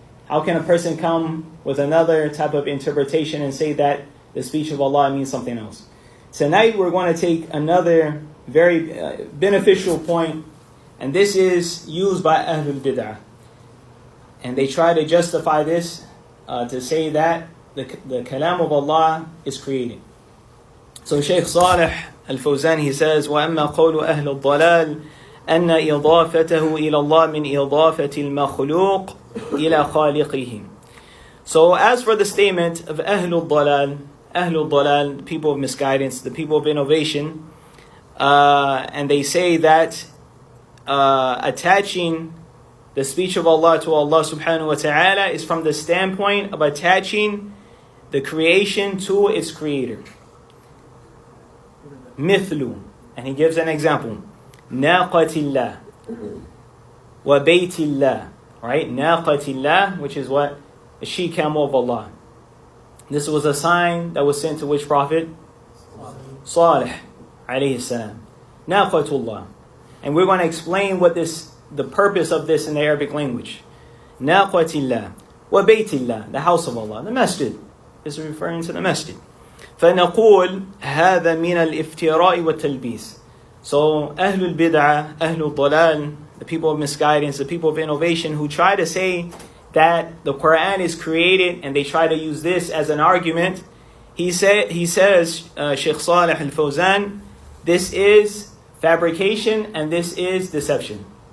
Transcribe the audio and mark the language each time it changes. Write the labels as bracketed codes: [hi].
[en] How can a person come with another type of interpretation and say that the speech of Allah means something else? Tonight we're going to take another very beneficial point, and this is used by Ahlul Bid'ah. And they try to justify this to say that the kalam of Allah is created. So Shaykh Salih al-Fawzan, he says, [ar] وَأَمَّا قَوْلُ أَهْلُ الضَّلَالِ أَنَّ إِضَافَتَهُ إِلَى اللَّهِ مِنْ إِضَافَةِ الْمَخْلُوقِ إِلَى خَالِقِهِ. [en] So as for the statement of Ahlul Dalal, the people of misguidance, the people of innovation, and they say that attaching the speech of Allah to Allah subhanahu wa ta'ala is from the standpoint of attaching the creation to its creator. Mithlu, and he gives an example. [ar] Naqatillah wa baytillah. [en] Right? Naqatillah, which is what? The she-camel of Allah. This was a sign that was sent to which prophet? Salih alayhi salam. Naqatullah. And we're going to explain what the purpose of this in the Arabic language. Naqatillah wa baytillah, the house of Allah, the masjid. This is referring to the masjid. [ar] فنقول هذا من الافتراء والتلبيس. [en] So Ahlul Bid'ah, Ahlul Dalal, the people of misguidance, the people of innovation who try to say that the Quran is created and they try to use this as an argument. He says, Shaykh Salih al-Fawzan, this is fabrication and this is deception.